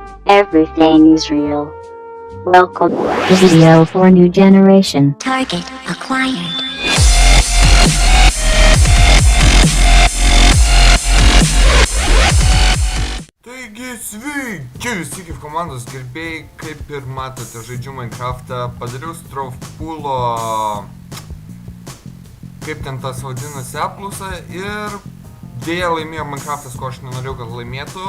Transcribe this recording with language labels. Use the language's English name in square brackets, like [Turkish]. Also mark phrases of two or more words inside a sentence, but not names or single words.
[English] Everything's real. Welcome. Video for new generation. Target acquired. [Lithuanian] Taigi sveiki visi kaip komandos gerbėjai, kaip ir matote žaidžiu Minecraftą, padariau Strovpulo, kaip ten tas vadinasi, apklausą ir dėja laimėjo Minecraftas, ko aš nenorėjau, kad laimėtų.